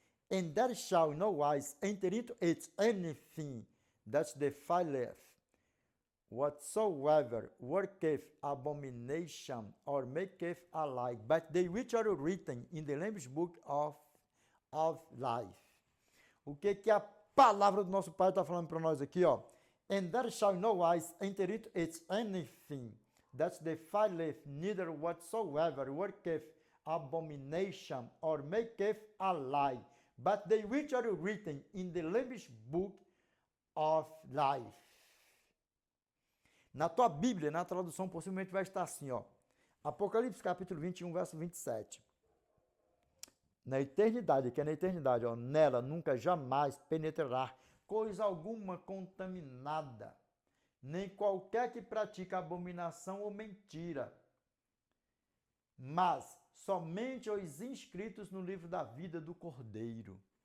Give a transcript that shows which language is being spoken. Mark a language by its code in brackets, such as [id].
[en] And there shall no wise enter into it anything that defileth, whatsoever worketh abomination or maketh a lie, but they which are written in the Lamb's book of life. [pt] O que a palavra do nosso Pai está falando para nós aqui, ó? [en] And there shall no wise enter into it anything that defileth, neither whatsoever worketh abomination or maketh a lie, but they which are written in the Lamb's book of life. [pt] Na tua Bíblia, na tradução, possivelmente vai estar assim, ó. Apocalipse capítulo 21, verso 27. Na eternidade, que é na eternidade, ó, nela nunca jamais penetrará coisa alguma contaminada, nem qualquer que pratica abominação ou mentira, mas somente os inscritos no livro da vida do Cordeiro.